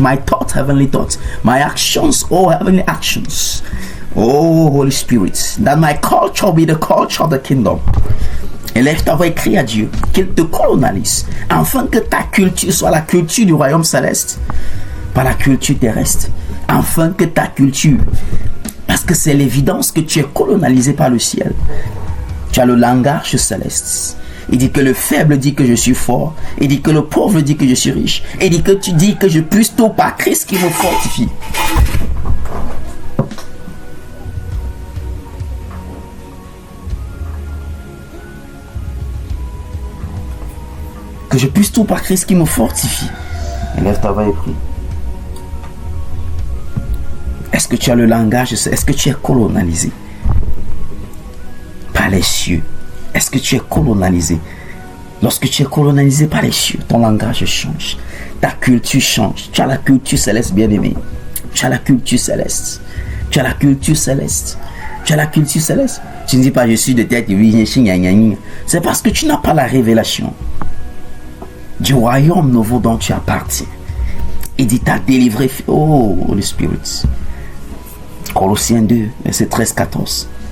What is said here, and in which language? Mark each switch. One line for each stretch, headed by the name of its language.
English: My thoughts, heavenly thoughts. My actions, oh, heavenly actions. Oh, Holy Spirit. That my culture will be the culture of the kingdom.
French: Élève ta voix et crie à Dieu qu'il te colonise. Afin que ta culture soit la culture du royaume céleste. Pas la culture terrestre. Afin que ta culture. Parce que c'est l'évidence que tu es colonisé par le ciel. Tu as le langage céleste. Il dit que le faible dit que je suis fort. Il dit que le pauvre dit que je suis riche. Il dit que tu dis que je puisse tout par Christ qui me fortifie. Que je puisse tout par Christ qui me fortifie. Élève ta voix et prie. Est-ce que tu as le langage? Est-ce que tu es colonisé par les cieux? Est-ce que tu es colonisé? Lorsque tu es colonisé par les cieux, ton langage change. Ta culture change. Tu as la culture céleste, bien-aimé. Tu as la culture céleste. Tu as la culture céleste. Tu as la culture céleste. Tu ne dis pas je suis de tête. C'est parce que tu n'as pas la révélation du royaume nouveau dont tu appartiens. Il dit, t'as délivré.
English: Oh, Holy Spirit.
French: Colossiens 2, verset 13-14.